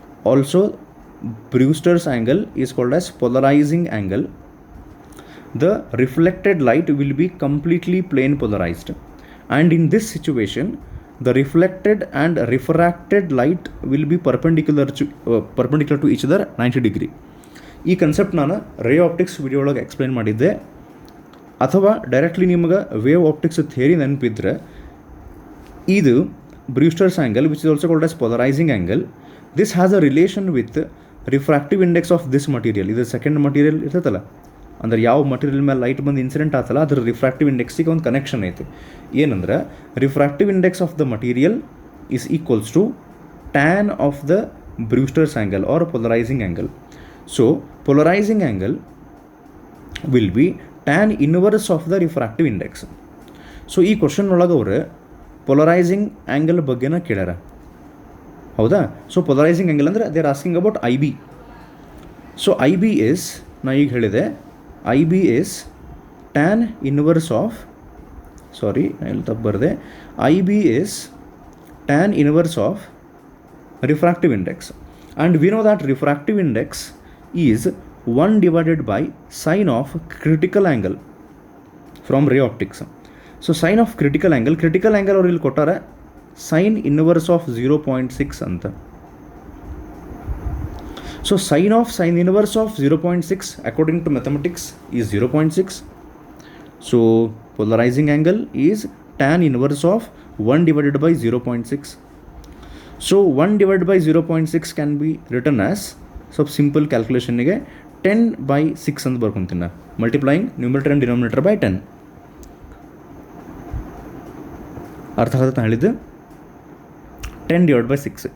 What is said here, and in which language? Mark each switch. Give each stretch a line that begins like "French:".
English: Also Brewster's angle is called as polarizing angle. The reflected light will be completely plane polarized, and in this situation the reflected and refracted light will be perpendicular to each other 90 degree.
Kannada: ಈ concept ನಾನು ರೇ optics video ಒಳಗೆ explain ಮಾಡಿದ್ದೆ. ಅಥವಾ directly ನಿಮಗೆ wave optics theory ನೆನಪಿದ್ರೆ, ಇದು
English: Brewster's angle which is also called as polarizing angle. This has a relation with refractive index of this material.
Kannada: ಇದು second material ಇರ್ತೈತಲ್ಲ, ಅಂದ್ರೆ ಯಾವ ಮಟೀರಿಯಲ್ ಮೇಲೆ ಲೈಟ್ ಬಂದು ಇನ್ಸಿಡೆಂಟ್ ಆತಲ್ಲ ಅದ್ರ ರಿಫ್ರಾಕ್ಟಿವ್ ಇಂಡೆಕ್ಸಿಗೆ ಒಂದು ಕನೆಕ್ಷನ್ ಐತಿ.
English: ಏನಂದ್ರೆ refractive index of the material is equals to tan of the Brewster's angle or polarizing angle. So polarizing angle will be tan inverse of the refractive index.
Kannada: So ಈ question ಒಳಗೆ ಅವರು ಪೊಲರೈಸಿಂಗ್ angle ಬಗ್ಗೆನ ಕೇಳ್ಯಾರ, ಹೌದಾ?
English: So polarizing angle ಅಂದರೆ they are asking about I B. So I B is,
Kannada: ನಾ ಈಗ ಹೇಳಿದೆ,
English: I B is tan inverse of, sorry
Kannada: ಎಲ್ಲಿ ತಪ್ಪು ಬರದೆ,
English: I B is tan inverse of refractive index. And we know that refractive index is 1 divided by sine of critical angle from ray optics. So sine of critical angle
Kannada: ಅವ್ರು ಇಲ್ಲಿ ಕೊಟ್ಟಾರೆ
English: sine inverse of 0.6 ಅಂತ. So sine inverse of 0.6 according to mathematics is 0.6. So polarizing angle is tan inverse of 1 divided by 0.6. So 1 divided by 0.6 can be written as,
Kannada: ಸ್ವಲ್ಪ simple ಕ್ಯಾಲ್ಕುಲೇಷನ್ಗೆ 10/6 ಅಂತ ಬರ್ಕೊಂತೀನಿ ನಾ,
English: Multiplying numerator and denominator by 10.
Kannada: ಅರ್ಥ ಆಗತ್ತೆ ಹೇಳಿದ್ದು? 10/6.